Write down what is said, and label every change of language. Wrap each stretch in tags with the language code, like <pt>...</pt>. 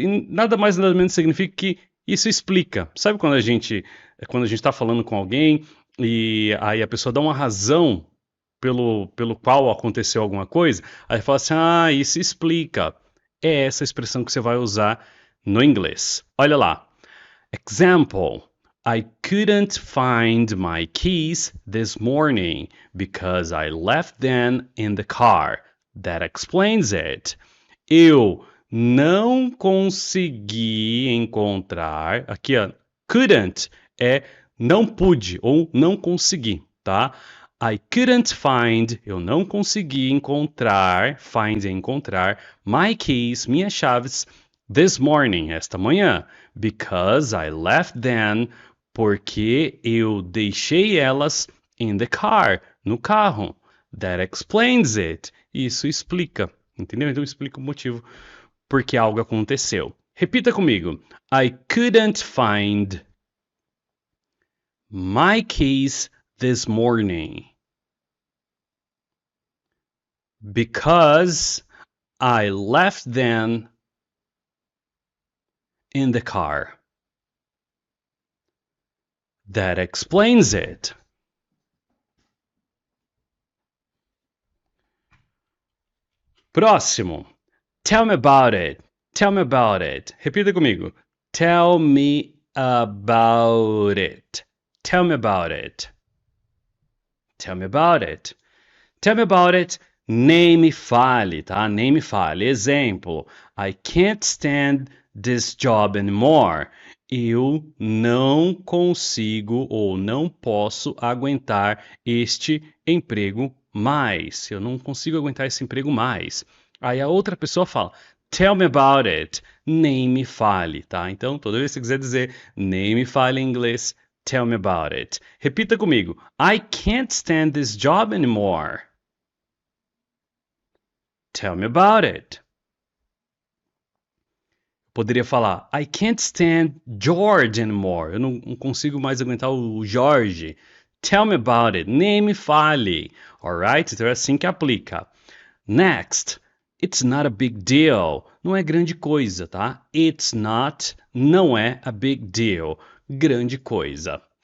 <pt>E nada mais nada menos significa que isso explica. Sabe quando a gente está falando com alguém e aí a pessoa dá uma razão pelo qual aconteceu alguma coisa, aí fala assim, isso explica. É essa expressão que você vai usar no inglês. Olha lá.</pt> <en>Example. I couldn't find my keys this morning because I left them in the car. That explains it.</en> <pt>Eu não consegui encontrar. Aqui, ó. Couldn't é não pude ou não consegui, tá?</pt> <en>I couldn't find,</en> <pt>eu não consegui encontrar, find é encontrar,</pt> <en>my keys,</en> <pt>minhas chaves,</pt> <en>this morning,</en> <pt>esta manhã,</pt> <en>because I left them,</en> <pt>porque eu deixei elas</pt> <en>in the car,</en> <pt>no carro.</pt> <en>That explains it.</en> <pt>Isso explica, entendeu? Então explica o motivo porque algo aconteceu. Repita comigo.</pt> <en>I couldn't find my keys this morning because I left them in the car. That explains it.</en> <pt>Próximo.</pt> <en>Tell me about it. Tell me about it.</en> <pt>Repita comigo.</pt> <en>Tell me about it. Tell me about it. Tell me about it. Tell me about it.</en> <pt>Nem me fale, tá? Nem me fale. Exemplo.</pt> <en>I can't stand this job anymore.</en> <pt>Eu não consigo ou não posso aguentar este emprego mais. Eu não consigo aguentar esse emprego mais. Aí a outra pessoa fala,</pt> <en>tell me about it.</en> <pt>Nem me fale, tá? Então, toda vez que você quiser dizer nem me fale em inglês,</pt> <en>tell me about it.</en> <pt>Repita comigo.</pt> <en>I can't stand this job anymore. Tell me about it. Poderia falar, I can't stand George anymore.</en> <pt>Eu não consigo mais aguentar o Jorge.</pt> <en>Tell me about it.</en> <pt>Nem me fale.</pt> <en>Alright?</en> <pt>Então é assim que aplica.</pt> <en>Next. It's not a big deal.</en> <pt>Não é grande coisa, tá?</pt> <en>It's not,</en> <pt>não é</pt> <en>a big deal.</en> <pt>Grande coisa.</pt>